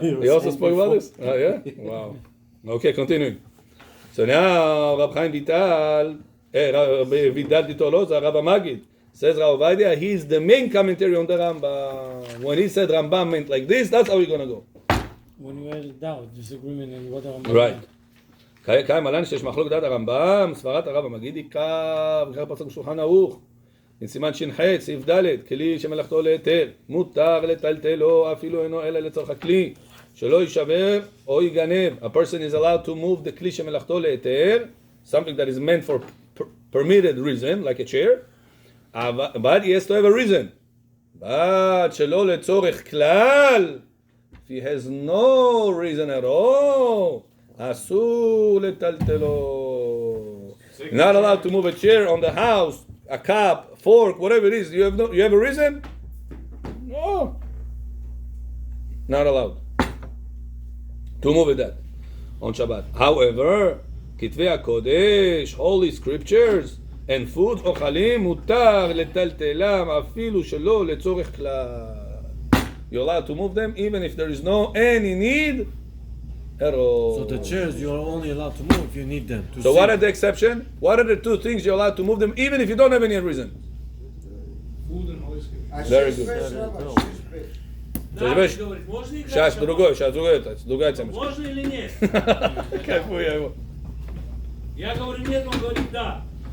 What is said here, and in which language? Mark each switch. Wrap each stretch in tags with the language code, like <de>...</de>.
<en>He also spoke about this? Yeah? Wow. Okay, continuing. So now, Rab Chaim Vital Ditoloza, Rabbi Magid, says Rav Ovadia, he is the main commentary on the Rambam. When he said Rambam meant like this, that's how we're going to go. When you had doubt, disagreement in what Rambam Right.</en> <he>קיים עליין שיש מחלוק דעת הרמב"ם, סברת הרב המגיד עיקר, וכך פסוק שולחן ערוך, עם סימן ש"ח, סעיף ד', כלי שמלאכתו להיתר, מותר לטלטלו, אפילו אינו אלא לצורך הכלי, שלא יישבר או ייגנב.</he> <en>A person is allowed to move the</en> <he>כלי שמלאכתו להיתר,</he> <en>something that is meant for permitted reason, like a chair, but he has to have a reason. but</en> <he>שלא לצורך כלל,</he> <en>if he has no reason at all,</en> <he>אסור לטלטלו.</he> <en>Not allowed to move a chair on the house, a cup, fork, whatever it is. You have a reason? No. Not allowed to move it that on Shabbat. However,</en> <he>כתבי הקודש,</he> <en>holy scriptures, and food</en> <he>אוכלים מותר לטלטלם אפילו שלא לצורך כלל.</he> <en>You're allowed to move them even if there is no any need at all. So the chairs you're only allowed to move if you need them. So what are the exception? What are the two things you're allowed to move them even if you don't have any reason? Food and holy scripture. Very good.</en> <ru>Надо говорить, можно играть? Сейчас другая тема. Можно или нет? Какую я его? Я говорю нет, он говорит да.</ru>